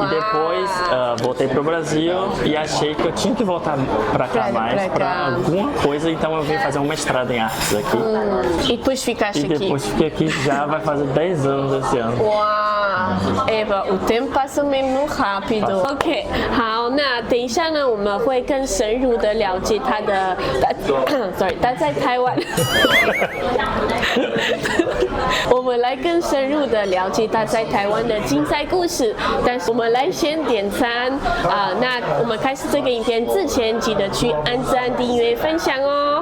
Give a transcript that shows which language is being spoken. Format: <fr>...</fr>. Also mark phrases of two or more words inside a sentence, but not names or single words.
<pt>E depois voltei pro Brasil e achei que eu tinha que voltar pra cá mais pra alguma coisa, então eu vim fazer um mestrado em artes aqui. E depois ficaste aqui? E depois fiquei aqui, já vai fazer 10 anos esse ano. Uau! Eva, o tempo passa mesmo rápido.</pt> <zh>OK， 好，那等一下呢，我们会更深入的了解他在台湾。我们来更深入的了解他在台湾的精彩故事，但是我们来先点餐那我们开始这个影片之前，记得去按赞、订阅、分享哦。</zh>